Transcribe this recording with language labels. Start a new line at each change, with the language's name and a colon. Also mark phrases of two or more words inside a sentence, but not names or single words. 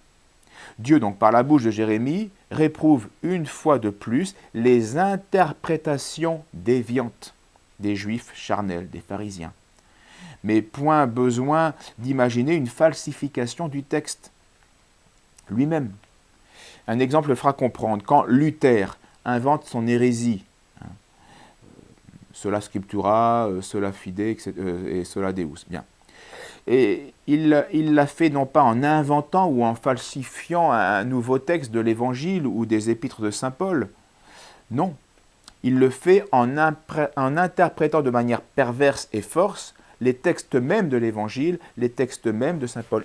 French: Dieu, donc, par la bouche de Jérémie, réprouve une fois de plus les interprétations déviantes des juifs charnels, des pharisiens. Mais point besoin d'imaginer une falsification du texte lui-même. Un exemple le fera comprendre. Quand Luther invente son hérésie,
Latin: sola scriptura, sola fide et sola deus,
French: bien. Et il l'a fait non pas en inventant ou en falsifiant un nouveau texte de l'Évangile ou des épîtres de saint Paul, non. Il le fait en interprétant de manière perverse et force les textes mêmes de l'Évangile, les textes mêmes de saint Paul.